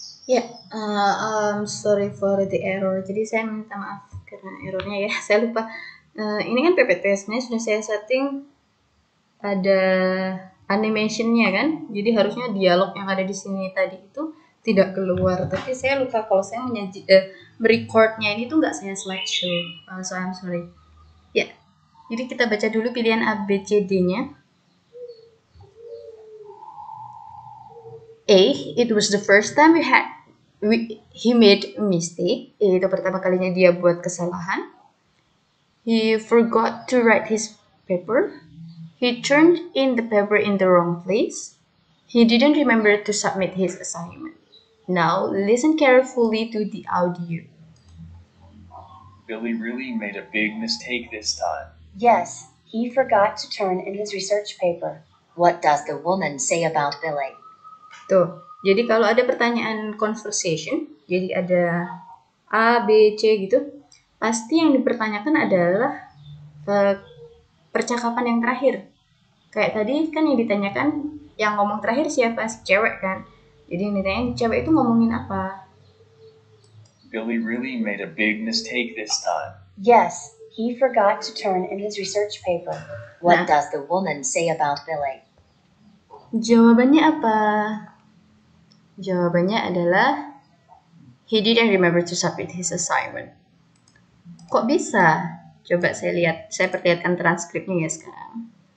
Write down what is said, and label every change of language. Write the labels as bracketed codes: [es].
[en] Ya, I'm sorry for the error. [id] Jadi saya minta maaf karena errornya ya. Saya lupa. Ini kan PPT, sebenarnya sudah saya setting ada animationnya kan. Jadi harusnya dialog yang ada di sini tadi itu tidak keluar. Tapi saya lupa kalau saya merecordnya ini tuh nggak saya slideshow. [en] So I'm sorry. [id] Ya, jadi kita baca dulu pilihan A, B, C, D-nya. [en] A, it was the first time he made a mistake. [id] Itu pertama kalinya dia buat kesalahan. [en] He forgot to write his paper. He turned in the paper in the wrong place. He didn't remember to submit his assignment. Now listen carefully to the audio. Billy really made a big mistake this time. Yes, He forgot to turn in his research paper. What does the woman say about Billy? [id] Tuh, jadi kalau ada pertanyaan conversation, jadi ada A, B, C gitu, pasti yang dipertanyakan adalah percakapan yang terakhir. Kayak tadi kan yang ditanyakan, yang ngomong terakhir siapa? Si cewek kan. Jadi yang ditanya cewek itu ngomongin apa? [en] Billy really made a big mistake this time. Yes, he forgot to turn in his research paper. What [id] Nah. [en] does the woman say about Billy? [id] Jawabannya apa? Jawabannya adalah [en] he didn't remember to submit his assignment. [id] Kok bisa? Coba saya perlihatkan transkripnya ya sekarang.